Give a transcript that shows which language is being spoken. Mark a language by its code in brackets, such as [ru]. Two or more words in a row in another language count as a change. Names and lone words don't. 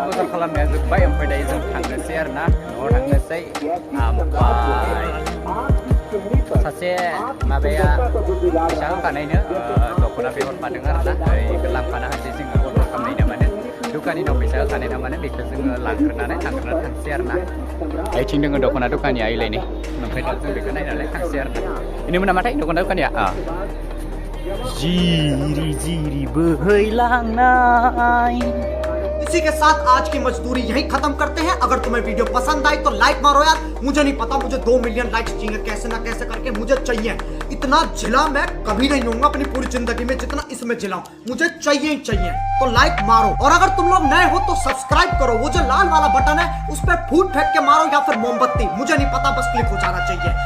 [brx] बजार खालामनाया जोब्बाय ओमफ्राय दायो जों थांनोसै आरो ना न'आव थांनोसै ओमफ्राय सासे माबाया फैसा होखानायनो दख'ना बिहरफादों आरो ना बेखौ लांफाना होनोसै जोङो अर्डार खालामनाय नामानो दुखानिनाव फैसा होखानाय नामानो बेखौ जोङो लांग्रोनानै थांसै आरो ना आथिं दोङो दख'ना दुखानिया आइलायनो ओमफ्राय दा जों बेखौ नायनानै थांसै आरो ना बेनोमोन नामाथाय दख'ना दुखानिया जीरी जीरी बहैलांनाय [hi] इसी के साथ आज की मजदूरी यहीं खत्म करते हैं। अगर तुम्हें वीडियो पसंद आई तो लाइक मारो यार, मुझे नहीं पता मुझे 2 [en] million likes [hi] चाहिए, कैसे ना कैसे करके मुझे चाहिए। इतना जिला मैं कभी नहीं होऊंगा अपनी पूरी जिंदगी में जितना इसमें जिलाऊं, मुझे चाहिए ही चाहिए। तो लाइक मारो और अगर तुम लोग नए हो तो सब्सक्राइब करो, वो जो लाल वाला बटन है उस पर फूट फेंक के मारो या फिर मोमबत्ती, मुझे नहीं पता, बस क्लिक हो जाना चाहिए।